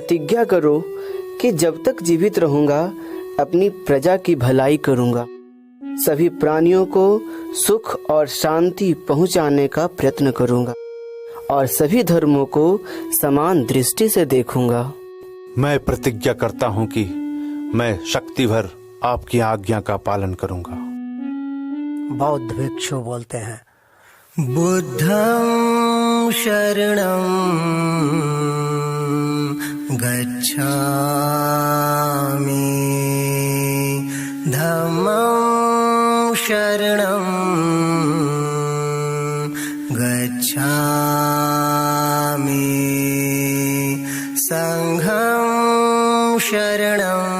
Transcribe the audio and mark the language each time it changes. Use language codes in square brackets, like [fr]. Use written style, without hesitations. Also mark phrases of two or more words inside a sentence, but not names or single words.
[hi] प्रतिज्ञा करो कि जब तक जीवित रहूंगा अपनी प्रजा की भलाई करूंगा, सभी प्राणियों को सुख और शांति पहुंचाने का प्रयत्न करूंगा और सभी धर्मों को समान दृष्टि से देखूंगा। मैं प्रतिज्ञा करता हूँ कि मैं शक्ति भर आपकी आज्ञा का पालन करूंगा। बौद्ध भिक्षु बोलते हैं। [pi] बुद्धं शरणं गच्छामि, धम्मं शरणं गच्छामि, संघं शरणं